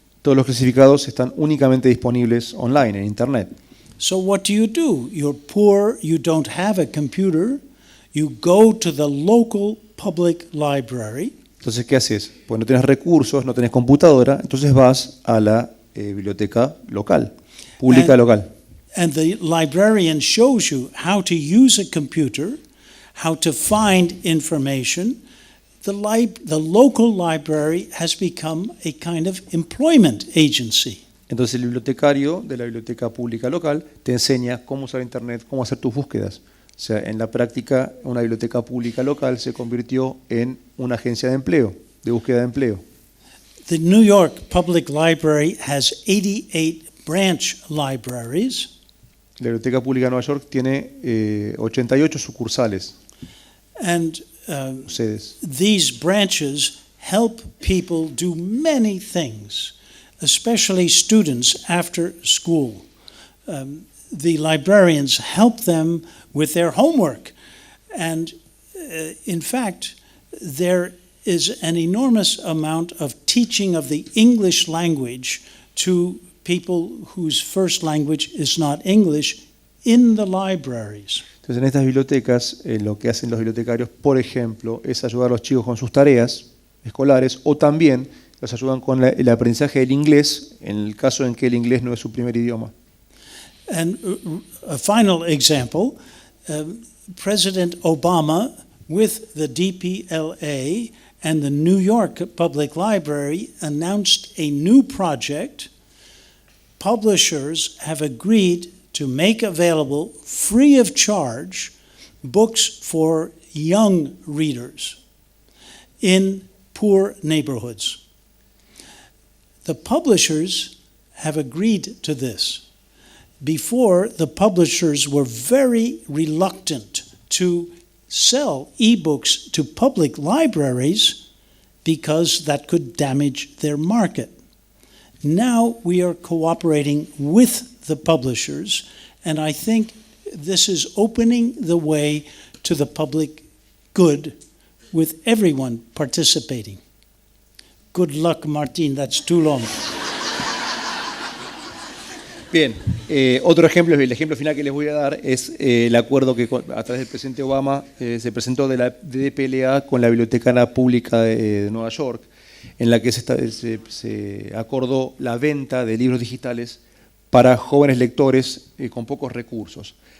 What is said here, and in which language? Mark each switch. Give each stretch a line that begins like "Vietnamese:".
Spanish: Todos los clasificados están únicamente disponibles online, en Internet.
English: So what do? You're poor, you don't have a computer, you go to the local public library.
Spanish: Entonces, ¿qué haces? Pues no tenés recursos, no tenés computadora, entonces vas a la biblioteca local, pública local.
English: And the librarian shows you how to use a computer, how to find information. The local library has become a kind of employment agency.
Spanish: Entonces el bibliotecario de la biblioteca pública local te enseña cómo usar Internet, cómo hacer tus búsquedas. O sea, en la práctica, una biblioteca pública local se convirtió en una agencia de empleo, de búsqueda de empleo.
English: The New York Public Library has 88 branch libraries.
Spanish: La biblioteca pública de Nueva York tiene 88 sucursales.
English: And
Spanish: sedes.
English: These branches help people do many things, especially students after school. The librarians help them with their homework. And in fact, there is an enormous amount of teaching of the English language to people whose first language is not English in the libraries.
Spanish: Entonces, en estas bibliotecas, lo que hacen los bibliotecarios, por ejemplo, es ayudar a los chicos con sus tareas escolares, o también los ayudan con el aprendizaje del inglés, en el caso en que el inglés no es su primer idioma.
English: And a final example, President Obama, with the DPLA and the New York Public Library announced a new project. Publishers have agreed to make available, free of charge, books for young readers in poor neighborhoods. The publishers have agreed to this. Before, the publishers were very reluctant to sell ebooks to public libraries because that could damage their market. Now we are cooperating with the publishers, and I think this is opening the way to the public good with everyone participating. Good luck, Martin, that's too long.
Spanish: Bien, otro ejemplo, el ejemplo final que les voy a dar es el acuerdo que a través del presidente Obama se presentó de la DPLA con la Biblioteca Pública de Nueva York, en la que se acordó la venta de libros digitales para jóvenes lectores con pocos recursos.